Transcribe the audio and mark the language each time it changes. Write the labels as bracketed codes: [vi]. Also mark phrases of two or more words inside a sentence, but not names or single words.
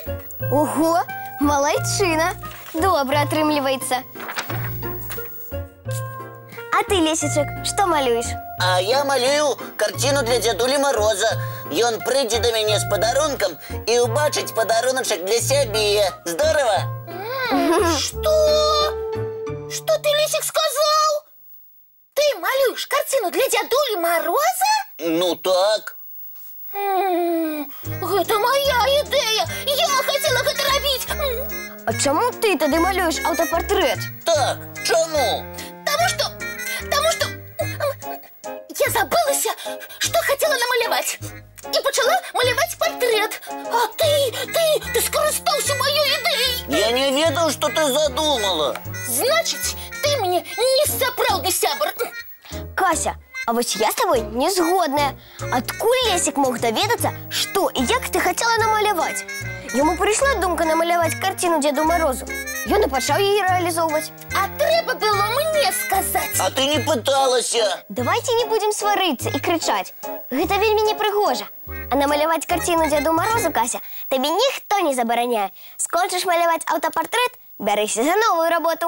[be] Ого, малайчына. Добра атрымліваецца. А ты, Лесечек, што малюеш? А я малюю картину для Дзядулі Мороза. Ён прыйдзе да мяне з падарункам і ўбачыць падаруначак для сябе. [ru] Здорово? Что? Что ты, Лесик, сказал? [be] Ты малюешь картину для Дзядулі Мороза? Ну так. [ru] Это моя ідэя. Я хотела [be] гэта рабіць. А чаму ты тады малюеш аўтапартрэт? Так, чаму? забылася, [ru] что хотела намалевать. И почала малевать портрет. А ты скористался моей идеей. [be] Я не ведал, [ru] что ты задумала. [be] Значит, ты мне не сапраўдны сябр. Кася, а вось я с тобой не згодная. Адкуль Лесик мог даведацца, што і як ты хотела намаляваць? [ru] Ему пришла думка намаляваць картину Деду Морозу. [be] Ён і пачаў її реалізоўваць. А трэба было мне сказать. А ты не пыталася. [ru] Давайте не будем [be] сварыцца і крычаць. Гэта вельмі непрыгожа. А намаляваць картину Деду Морозу, Кася, табе ніхто не забараняе. Скончыш маляваць аўтапартрэт, бярыся за новую работу.